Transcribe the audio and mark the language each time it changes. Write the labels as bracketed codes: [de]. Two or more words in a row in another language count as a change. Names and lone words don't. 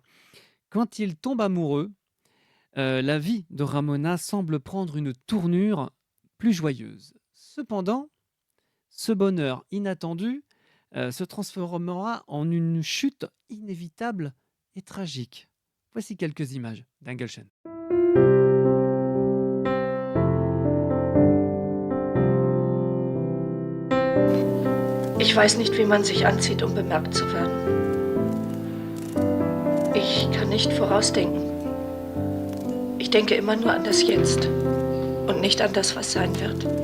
[fr] Quand il tombe amoureux, la vie de Ramona semble prendre une tournure plus joyeuse. Cependant, ce bonheur inattendu se transformera en une chute inévitable et tragique. Voici quelques images d'Engelchen. [de] Ich weiß nicht, wie man sich anzieht, um bemerkt zu werden. Ich kann nicht vorausdenken. Ich denke immer nur an das Jetzt und nicht an das, was sein wird.